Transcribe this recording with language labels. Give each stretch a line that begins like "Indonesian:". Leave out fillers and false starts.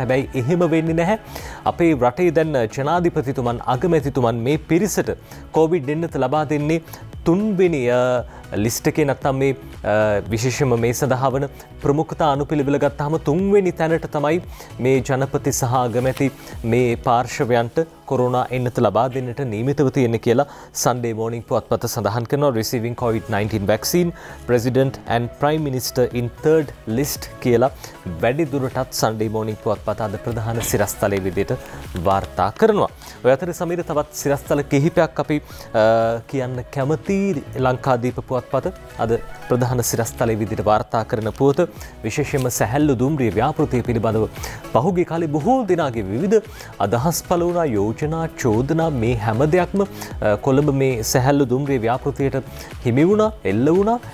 Sinhala: හැබැයි එහෙම වෙන්නේ නැහැ. අපේ රටේ දැන් ජනාධිපතිතුමන් අගමැතිතුමන් මේ පිරිසට කොවිඩ් එන්නත ලබා දෙන්නේ තුන්වෙනි ලිස්ට් එකේ නැත්නම් මේ විශේෂම මේ සඳහා වන ප්‍රමුඛතා අනුපිළිවෙල ගත්තාම තුන්වෙනි තැනට තමයි මේ ජනපති සහ අගමැති මේ පාර්ශවයන්ට කොරෝනා එන්නත ලබා දෙන්නට නියමිතව තියෙන්නේ කියලා Sunday Morning පුවත්පත සඳහන් කරනවා.
English: Receiving COVID-19 vaccine, President and Prime Minister in third list
Sinhala: කියලා වැඩි දුරටත් Sunday Morning පුවත්පත අද ප්‍රධාන සිරස්තලයේ විදිහට වාර්තා කරනවා. ඔය අතර සමීර තවත් සිරස්තල කිහිපයක් අපි කියන්න කැමති. ලංකාදීප පුවත්පත අද ප්‍රධාන සිරස්තලයේ විදිහට වාර්තා කරන පුවත විශේෂයෙන්ම සැහැල්ලු දුම්රිය ව්‍යාපෘතිය පිළිබඳව පහුගිය කාලේ බොහෝ දෙනාගේ විවිධ අදහස් පළ වුණා, යෝජනා, චෝදනා මේ හැම දෙයක්ම කොළඹ මේ සැහැල්ලු දුම්රිය ව්‍යාපෘතියට හිමි වුණා, එල්ල වුණා.